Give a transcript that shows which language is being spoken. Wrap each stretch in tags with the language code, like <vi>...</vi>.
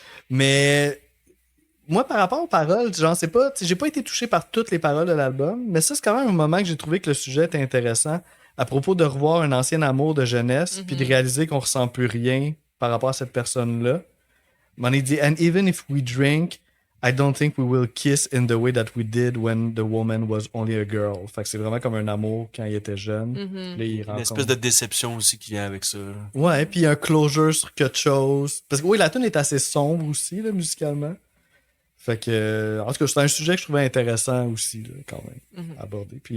<fr>Mais moi, par rapport aux paroles, genre, c'est pas, tu sais, j'ai pas été touché par toutes les paroles de l'album, mais ça, c'est quand même un moment que j'ai trouvé que le sujet était intéressant à propos de revoir un ancien amour de jeunesse, puis de réaliser qu'on ressent plus rien par rapport à cette personne-là. On dit,</fr> <en>and even if we drink, I don't think we will kiss in the way that we did when the woman was only a girl.</en> <fr>Fait que c'est vraiment comme un amour quand il était jeune. Mhm. Là, il Une rencontre... espèce de déception aussi qui vient avec ça. là. Ouais, puis un closure sur quelque chose. Parce que oui, la tune est assez sombre aussi, là, musicalement. Fait que, en tout cas, c'est un sujet que je trouvais intéressant aussi, là, quand même, à aborder. Puis,</fr>